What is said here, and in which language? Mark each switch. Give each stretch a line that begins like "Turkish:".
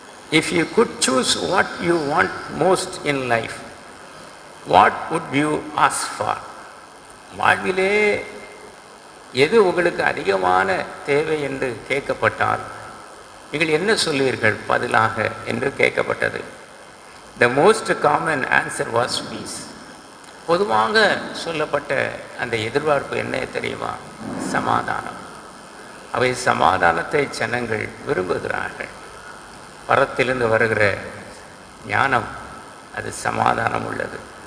English: If you could choose what you want most in life, what would you ask for?
Tamil: வாழ்விலே எது உங்களுக்கு அதிகமான தேவை என்று கேட்கப்பட்டால் நீங்கள் என்ன சொல்வீர்கள் பதிலாக என்று கேட்கப்பட்டது.
English: The most common answer was peace.
Tamil: பொதுவாக சொல்லப்பட்ட அந்த எதிர்பார்ப்பு என்ன தெரியுமா? சமாதானம். அவை சமாதானத்தை ஜனங்கள் விரும்புகிறார்கள். பரத்திலிருந்து வருகிற ஞானம் அது சமாதானம் உள்ளது.